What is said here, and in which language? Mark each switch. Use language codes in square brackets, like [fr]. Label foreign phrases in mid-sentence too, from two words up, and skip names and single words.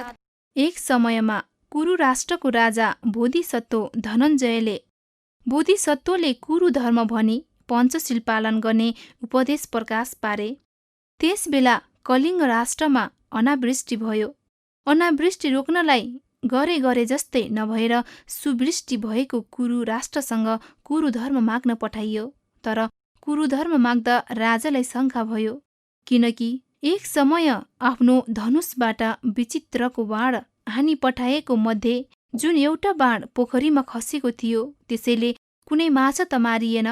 [ne] एक समयमा कुरु राष्ट्रको राजा बोधिसत्व धनञ्जयले बोधिसत्वले कुरु धर्म भनी पञ्चशील पालन गर्ने उपदेश प्रकाश पारे। त्यसबेला कलिङ्ग राष्ट्रमा अनावृष्टि भयो। अनावृष्टि रोक्नलाई गरे जस्तै नभएर सुवृष्टि भएको कुरु राष्ट्रसँग कुरु धर्म माग्न पठाइयो। तर कुरु धर्म माग्दा राजालाई शङ्का भयो, किनकि एक समय आफ्नो धनुषबाट विचित्रको बाण हानी पठाएको मध्ये जुन एउटा बाण पोखरीमा खसेको थियो, त्यसैले कुनै माछा त मारिएन।